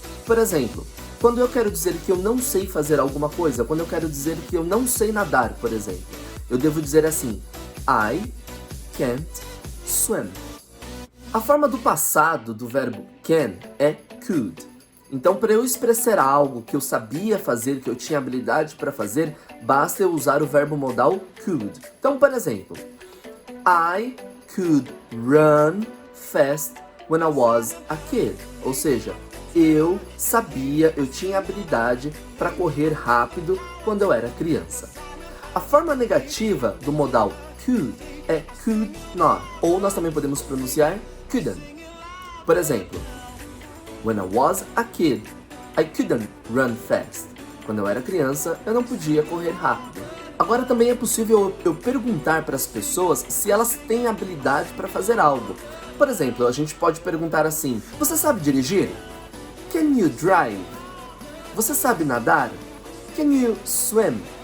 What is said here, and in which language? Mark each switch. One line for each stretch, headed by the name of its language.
Portuguese: Por exemplo, quando eu quero dizer que eu não sei fazer alguma coisa, quando eu quero dizer que eu não sei nadar, por exemplo, eu devo dizer assim,
English: I can't swim.
Portuguese: A forma do passado do verbo can é could. Então, para eu expressar algo que eu sabia fazer, que eu tinha habilidade para fazer, basta eu usar o verbo modal could. Então, por exemplo,
English: I could run fast when I was a kid.
Portuguese: Ou seja, eu sabia, eu tinha habilidade para correr rápido quando eu era criança. A forma negativa do modal could é could not, ou nós também podemos pronunciar couldn't. Por exemplo,
English: when I was a kid, I couldn't run fast.
Portuguese: Quando eu era criança, eu não podia correr rápido. Agora também é possível eu perguntar para as pessoas se elas têm habilidade para fazer algo. Por exemplo, a gente pode perguntar assim, você sabe dirigir?
English: Can you drive?
Portuguese: Você sabe nadar?
English: Can you swim?